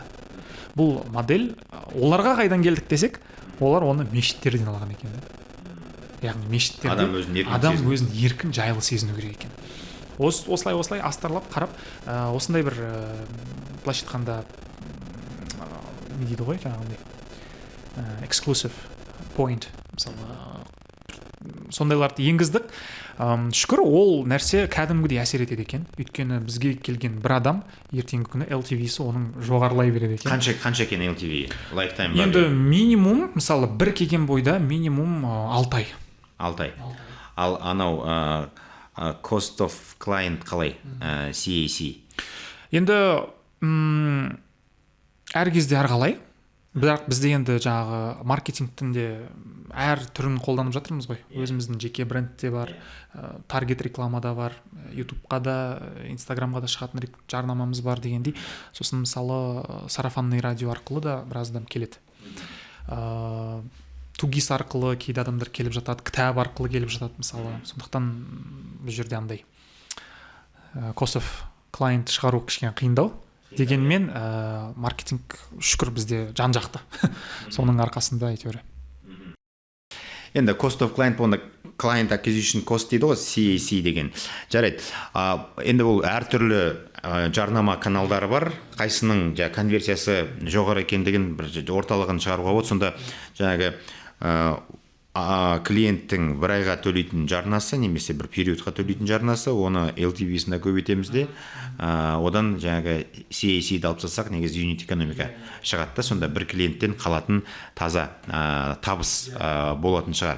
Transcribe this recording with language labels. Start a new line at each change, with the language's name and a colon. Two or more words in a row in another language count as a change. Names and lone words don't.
Kazakh: Бұл модель оларға қайдан келдік десек, олар оны мешіттерден алған екен. Яғни мешіттерде адам өзін еркін жайлы сезіну керек екен. Осылай астарлап қарап, осындай бір былайша айтқанда не дейді ғой, жаңағындай
English: exclusive point,
Kazakh: мысалы сондайларды енгіздік. Шүкір, ол нәрсе кәдімгідей әсер етеді екен. Өйткені бізге келген бір адам ертеңгі күні LTV-сі оның жоғарылай береді екен. Қанша екен LTV? Lifetime бар? Енді минимум, мысалы бір келген бойда минимум 6 ай. 6 ай. Ал анау
English: cost of client
Kazakh: қалай? CAC? Енді әр кезде әрқалай. Бірақ бізде енді жаңағы маркетингтің де әр түрін қолданып жатырмыз ғой. Өзіміздің жеке брендте бар, таргет рекламада бар, ютубқа да, инстаграмға да шығатын жарнамамыз бар дегендей. Сосын мысалы
Russian: сарафанный радио
Kazakh: арқылы да біраз адам келеді. Тугис арқылы кейде адамдар келіп жатады, кітап арқылы келіп жатады мысалы. Сондықтан бұл жерде андай
English: cost of client
Kazakh: шығару кішкене қиындау. Дегенмен маркетинг шүкір бізде жан-жақты. Соның арқасында әйтеуір. Енді
English: cost of client
Kazakh: болғанда
English: client acquisition cost
Kazakh: дейді ғой, CAC деген. Жарайды. Енді ол әртүрлі жарнама каналдары бар. Қайсының конверсиясы жоғары екендігін бір орталығын шығаруға болады. Сонда жаңағы клиенттің бір айға төлейтін жарнасы немесе бір периодқа төлейтін жарнасы, оны LTV-сіне көбейтеміз де, одан жаңағы CAC-ді алып тастасақ, негізі юнит экономика шығады да, сонда бір клиенттен қалатын таза табыс болатын шығар.